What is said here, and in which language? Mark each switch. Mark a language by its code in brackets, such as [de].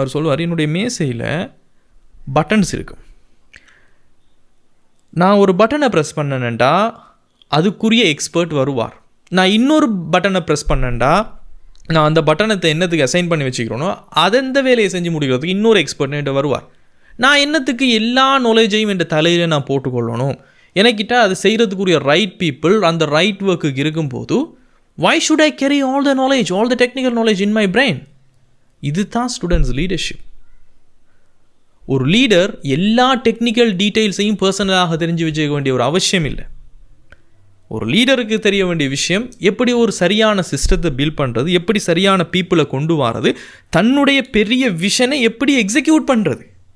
[ta] அவர் சொல்லுவார், என்னுடைய மேசையில் பட்டன்ஸ் இருக்கும், நான் ஒரு பட்டனை ப்ரெஸ் பண்ணேன்டா அதுக்குரிய எக்ஸ்பர்ட் வருவார், நான் இன்னொரு பட்டனை ப்ரெஸ் பண்ணேன்டா நான் அந்த பட்டனத்தை என்னத்துக்கு அசைன் பண்ணி வச்சுக்கிறோனோ அதெந்த வேலையை செஞ்சு முடிக்கிறதுக்கு இன்னொரு எக்ஸ்பர்ட் என்கிட்ட வருவார். நான் என்னத்துக்கு எல்லா நாலேஜையும் என் தலையில் நான் போட்டுக்கொள்ளணும், எனக்கிட்ட அது செய்கிறதுக்குரிய ரைட் பீப்புள் அந்த ரைட் ஒர்க்குக்கு இருக்கும்போது [en] Why should I carry all the knowledge, all the technical knowledge in my brain? [ta] இது தான் ஸ்டூடெண்ட்ஸ் லீடர்ஷிப். ஒரு லீடர் எல்லா டெக்னிக்கல் டீட்டெயில்ஸையும் பர்சனலாக தெரிஞ்சு வச்சுக்க வேண்டிய ஒரு அவசியம் இல்லை. ஒரு லீடருக்கு தெரிய வேண்டிய விஷயம் எப்படி ஒரு சரியான சிஸ்டத்தை பில்ட் பண்ணுறது, எப்படி சரியான பீப்புளை கொண்டு வரது, தன்னுடைய பெரிய விஷனை எப்படி எக்ஸிக்யூட் பண்ணுறது.